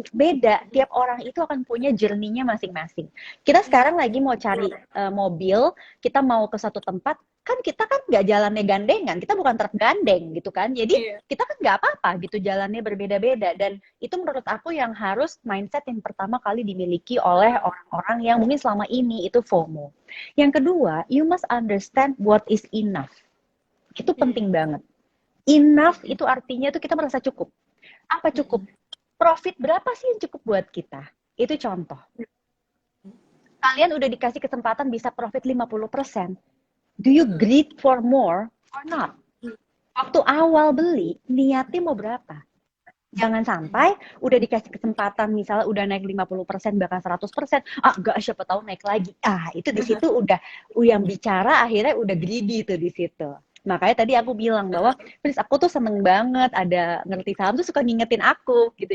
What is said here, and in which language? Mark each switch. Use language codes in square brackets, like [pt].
[id] Beda, tiap orang itu akan punya journey-nya masing-masing. Kita sekarang lagi mau cari mobil, kita mau ke satu tempat, kan kita kan nggak jalannya gandengan, kita bukan truk gandeng gitu kan. Jadi Iya. kita kan nggak apa-apa gitu jalannya berbeda-beda. Dan itu menurut aku yang harus mindset yang pertama kali dimiliki oleh orang-orang yang mungkin selama ini itu FOMO. Yang kedua, [en] you must understand what is enough. [id] Itu penting banget. Enough itu artinya tuh kita merasa cukup. Apa cukup? Profit berapa sih yang cukup buat kita? Itu contoh. Kalian udah dikasih kesempatan bisa profit 50%. [en] Do you greed for more or not? [id] Waktu awal beli, niatnya mau berapa? Jangan sampai udah dikasih kesempatan misalnya udah naik 50% bahkan 100%, enggak siapa tahu naik lagi. Itu di situ udah yang bicara akhirnya udah greedy tuh di situ. Makanya tadi aku bilang bahwa, Pris, aku tuh seneng banget ada ngerti saham tuh suka ngingetin aku gitu.